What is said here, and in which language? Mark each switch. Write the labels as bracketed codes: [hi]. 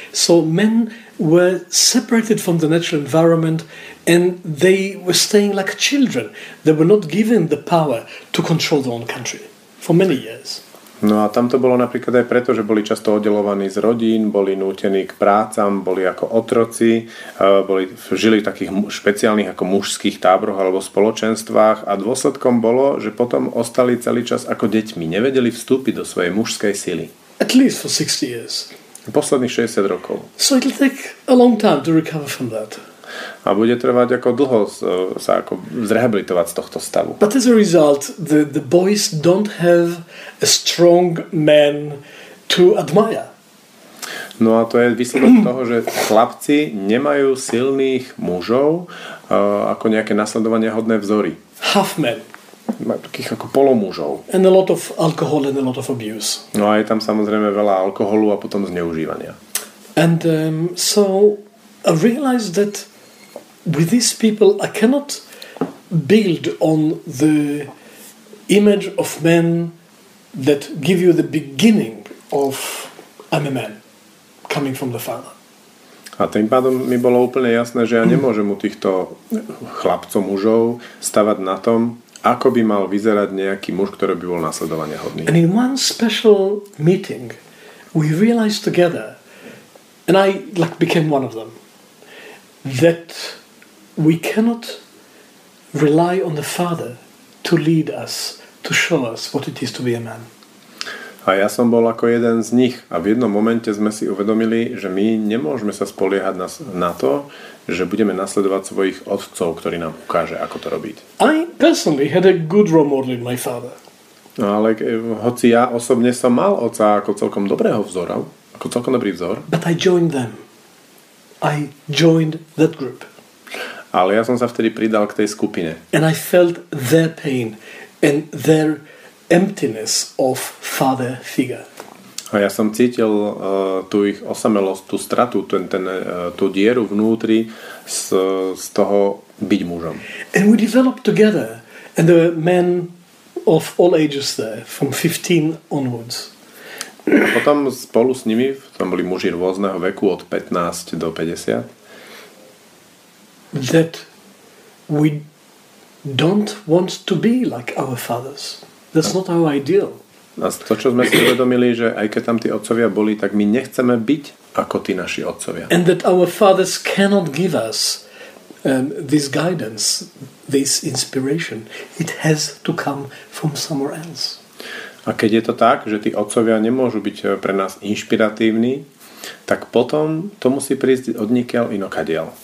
[en] So men were separated from the natural environment and they were staying like children. They were not given the power to control their own country for many years. [sk] No a tam to bolo napríklad aj preto, že boli často oddelovaní z rodín, boli nútení k prácam, boli ako otroci, žili v takých špeciálnych ako mužských táboroch alebo spoločenstvách a dôsledkom bolo, že potom ostali celý čas ako deťmi, nevedeli vstúpiť do svojej mužskej sily. [en] At least for 60 years. [sk] Posledných 60 rokov. [en] So it'll take a long time to recover from that. [sk] A bude trvať ako dlho sa ako zrehabilitovať z tohto stavu. [en] But as a result, the boys don't have a strong man to admire. [sk] No a to je výsledok toho, že chlapci nemajú silných mužov ako nejaké nasledovania hodné vzory. [en] Half men. [sk] Takých ako polomúžov. [en] And a lot of alcohol and a lot of abuse. [sk] No a je tam samozrejme veľa alkoholu a potom zneužívania. [en] And so I realized that with these people I cannot build on the image of men that give you the beginning of I'm a man coming from the father. [sk] A tým pádom mi bolo úplne jasné, že ja nemôžem u týchto chlapcov, mužov stavať na tom, ako by mal vyzerať nejaký muž, ktorý by bol nasledovania hodný. [en] And in one special meeting we realized together, and I became one of them, that we cannot rely on the father to lead us, to show us what it is to be a man. [sk] A ja som bol ako jeden z nich a v jednom momente sme si uvedomili, že my nemôžeme sa spoliehať na to, že budeme nasledovať svojich otcov, ktorí nám ukáže, ako to robiť. [en] I personally had a good role model in my father. [sk] No ale hoci ja osobne som mal otca ako celkom dobrého vzora, ako celkom dobrý vzor. [en] But I joined them. I joined that group. [sk] Ale ja som sa vtedy pridal k tej skupine. [en] And I felt their pain and their emptiness of father figure. [sk] A ja som cítil tú ich osamelosť, tú stratu, tú dieru vnútri z toho byť mužom. [en] And we developed together. And there were men of all ages there, from 15 onwards. [sk] A potom spolu s nimi, tam boli muži rôzneho veku od 15 do 50. [en] That we don't want to be like our fathers. That's not our ideal. [sk] A to, čo sme si uvedomili, že aj keď tam tí otcovia boli, tak my nechceme byť ako tí naši otcovia. [en] And that our fathers cannot give us this guidance, this inspiration. It has to come from somewhere else. [sk] A keď je to tak, že tí otcovia nemôžu byť pre nás inšpiratívni, tak potom to musí prísť odnikiaľ inokadiaľ.